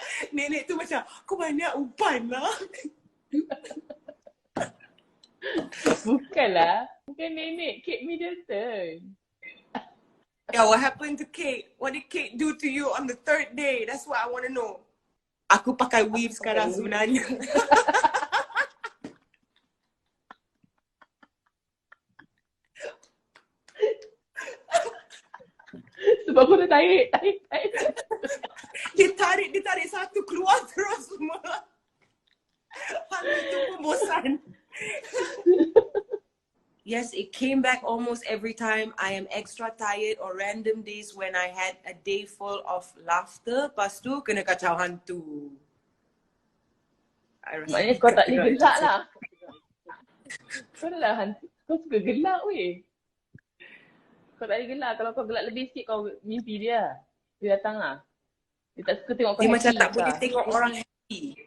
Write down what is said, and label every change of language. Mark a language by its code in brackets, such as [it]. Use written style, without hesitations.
[ms] Nenek tu macam, kau banyak umpan lah. Bukanlah. Bukan nenek. Kate Middleton. [en] Yeah, what happened to Kate? What did Kate do to you on the third day? That's what I want to know. [ms] Aku pakai weave sekarang sebenarnya. Sebab aku dah tarik. Dia tarik satu keluar terus semua. Hantu tu pun bosan. [en] Yes, it came back almost every time I am extra tired or random days when I had a day full of laughter. [ms] Lepas tu kena kacau hantu. Maknanya kau tak boleh gelak lah. Kau dah lah hantu. Kau suka gelak weh. Kau tak boleh gelak. Kalau kau gelak lebih sikit kau mimpi dia. Dia datang lah. Dia tak suka tengok kau dia happy. Dia macam tak boleh Kak. tengok orang happy.